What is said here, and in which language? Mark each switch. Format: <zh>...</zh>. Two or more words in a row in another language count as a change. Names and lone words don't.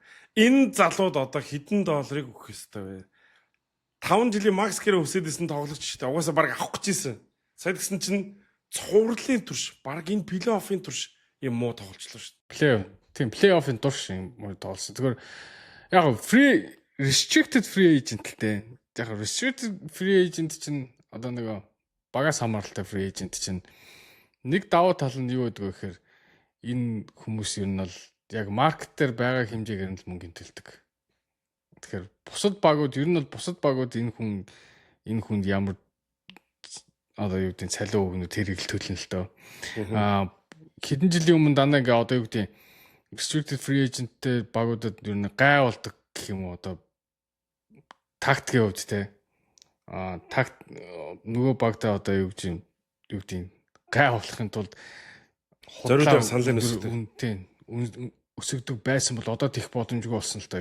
<mn>Энэ залууд одоо хэдэн долларыг өгөх ёстой вэ? 5 жилийн макс гэрээ өсөдсөн тоглогч шүү дээ. Угаасаа баг авах гэж ийсэн. Сая гэсэн чинь цувралын турш, баг энэ плей-оффын турш юм муу тоглолцлоо шүү дээ. Плей-оффын турш юм муу тоглосон. Тэгэхээр яг</mn> <en>restricted free agent</en> <mn>л дээ. Яг</mn> <en>restricted free agent</en> <mn>чинь одоо нэг багаас хамааралтай</mn> <en>free agent</en> <mn>чинь нэг давуу тал нь юу гэдэг вэ гэхээр энэ хүмүүс ер нь бол яг маркет дээр байгаа хэмжээгээр нь л мөнгө төлдөг. Тэгэхээр бусад багууд энэ хүнд ямар одоо юу гэдэг цалин өгнө тэрийг л төлнө л дөө. Хэдэн жилийн өмнө дандаа ингээ одоо юу гэдэг</mn> <en>restricted free agentтэй</en> <mn>багуудад ер нь гай болдог гэх юм уу одоо тактикийн хувьд те. Нөгөө багтаа одоо юу гэдэг гай болохын тулд зориулаад саналын өсөгдөг байсан бол одоо тех боломжгүй болсон л да.</mn>